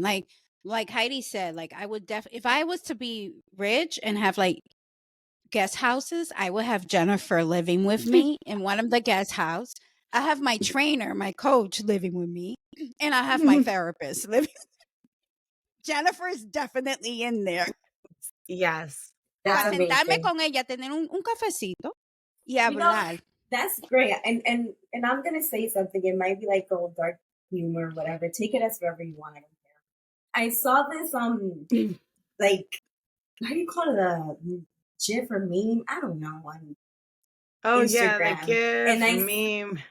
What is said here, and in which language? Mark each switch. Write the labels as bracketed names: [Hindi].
[English] Like Heidi said, like I would if I was to be rich and have like guest houses, I would have Jennifer living with me in one of the guest house. I have my trainer, my coach living with me, and I have my therapist living. Jennifer is definitely in there. Yes. [Spanish] Para sentarme con ella, tener un cafecito y hablar. [English] That's great. And I'm going to say something. It might be like old dark humor, whatever. Take it as whatever you want. I don't care. I saw this, like, how do you call it? A GIF or meme? I don't know. On Instagram. Yeah, like meme.